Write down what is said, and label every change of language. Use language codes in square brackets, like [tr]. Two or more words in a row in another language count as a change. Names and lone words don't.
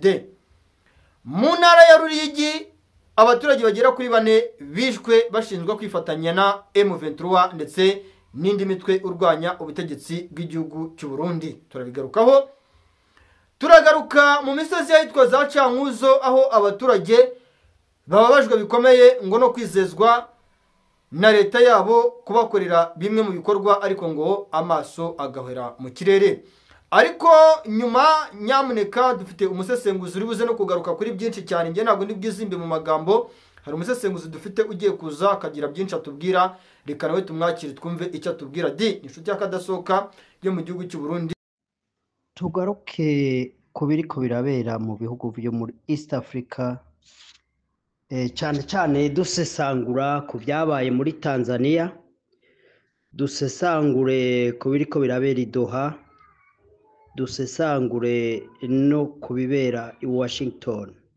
[rw] Mu ntara ya Ruyigi abaturage bagera kuri 4 bishwe bashinzwe kwifatanya na M23 ndetse n'indi mitwe urwanya ubutegetsi bw'igihugu cy'u Burundi. Turabigarukaho. Turagaruka mu misozi yitwa za Cankuzo aho abaturage bababajwe bikomeye ngo no kwizezwa na leta yabo kubakorera bimwe mu bikorwa ariko ngo amaso agahera mu kirere. Ariko nyuma nyamuneka dufite umusesenguzi uri buze no kugaruka kuri byinshi cyane, nge ntabwo ndi bwizimbe mu magambo. Hari umusesenguzi dufite ugiye kuza akagira byinshi atubwira, reka nawe tumwakire twumve icyo atubwira. Di inshuti y'akadasohoka yo mu gihugu cy'u Burundi. Tugaruke ku biriko birabera mu bihugu byo muri East Africa, cyane cyane dusesangura ku byabaye muri Tanzania, dusesangure ku biriko birabera i Doha, dusesangure no kubibera i Washington.